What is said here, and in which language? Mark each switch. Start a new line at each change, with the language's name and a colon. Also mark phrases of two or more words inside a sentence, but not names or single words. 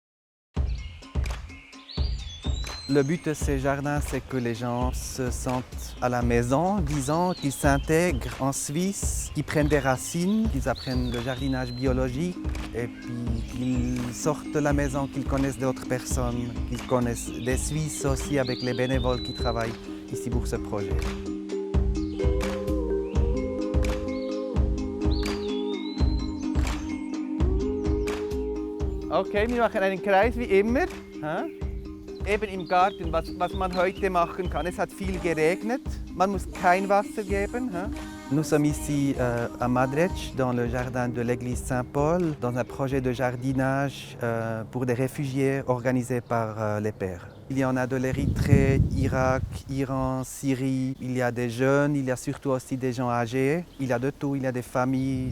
French: Le but de ces jardins, c'est que les gens se sentent à la maison, disons, qu'ils s'intègrent en Suisse, qu'ils prennent des racines, qu'ils apprennent le jardinage biologique et puis qu'ils sortent de la maison, qu'ils connaissent d'autres personnes, qu'ils connaissent des Suisses aussi avec les bénévoles qui travaillent ici pour ce projet.
German: Okay, wir machen einen Kreis wie immer. Eben im Garten, was man heute machen kann. Es hat viel geregnet, man muss kein Wasser geben.
French: Nous sommes ici à Madretsch, dans le jardin de l'église Saint-Paul, dans un projet de jardinage pour des réfugiés organisé par les pères. Il y en a de l'Érythrée, Irak, Iran, Syrie, il y a des jeunes, il y a surtout aussi des gens âgés, il y a de tout, il y a des familles.